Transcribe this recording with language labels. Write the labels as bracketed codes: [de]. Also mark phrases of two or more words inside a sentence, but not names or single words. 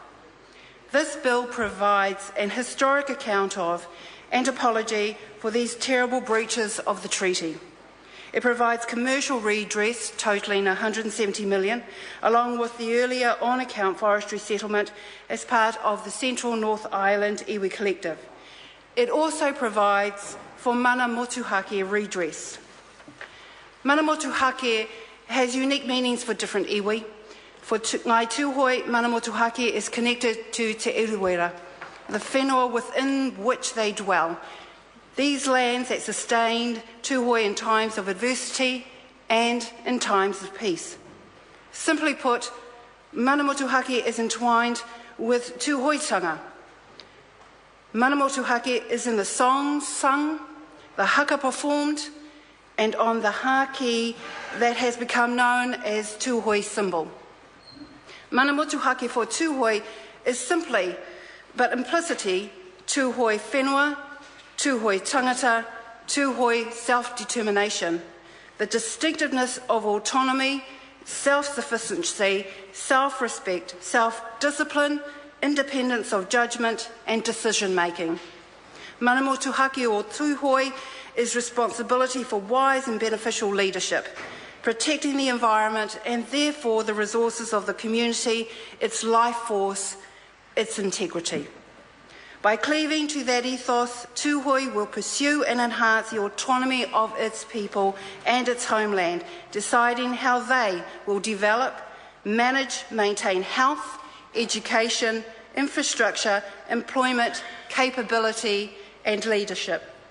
[en] This bill provides an historic account of and apology for these terrible breaches of the treaty. It provides commercial redress totalling $170 million, along with the earlier on-account forestry settlement as part of the Central North Island Iwi Collective. It also provides for [mi] mana motuhake [en] redress. [mi] Mana motuhake [en] has unique meanings for different iwi. For Ngai Tuhoe, [mi] mana motuhake [en] is connected to Te Urewera, the whenua within which they dwell. These lands that sustained Tuhoe in times of adversity and in times of peace. Simply put, [mi] mana motuhake [en] is entwined with Tuhoetanga. [mi] Mana motuhake [en] is in the songs sung, the haka performed, and on the haki that has become known as Tuhoe symbol. [mi] Mana motuhake [en] for Tuhoe is simply, but implicitly, [mi] Tuhoe whenua, Tuhoe tangata, [en] Tuhoe self-determination, the distinctiveness of autonomy, self-sufficiency, self-respect, self-discipline, independence of judgment and decision-making. [mi] Mana motuhake [en] or Tuhoe is responsibility for wise and beneficial leadership, protecting the environment and therefore the resources of the community, its life force, its integrity. By cleaving to that ethos, Tuhoe will pursue and enhance the autonomy of its people and its homeland, deciding how they will develop, manage, maintain health, education, infrastructure, employment, capability and leadership.